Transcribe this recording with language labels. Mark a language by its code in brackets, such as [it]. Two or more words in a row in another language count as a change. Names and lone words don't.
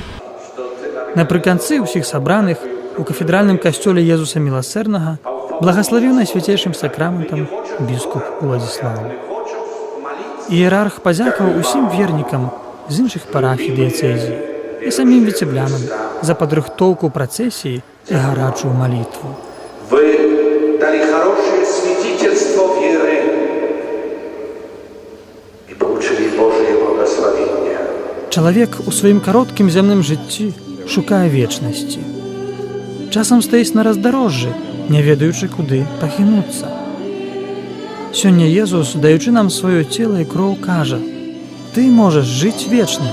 [be] Напрыканцы ўсіх сабраных у кафедральным касцёле Езуса Міласэрнага благаславіў найсвяцейшым сакраментам біскуп Уладзіслаў. Іерарх падзякаваў усім вернікам з іншых парафій дыяцэзіі і самім віцеблянам за падрыхтоўку працэсіі і гарачую малітву. [ru] Вы дали хорошее свидетельство веры и получили Божие благословение. [be] Чалавек у сваім кароткім зямным жыцці шукае вечнасці. Часам стаіць на раздарожжы, не ведаючы, куды пахінуцца. Сёння Езус, даючы нам сваё цела і кроў, кажа: «Ты можаш жыць вечна.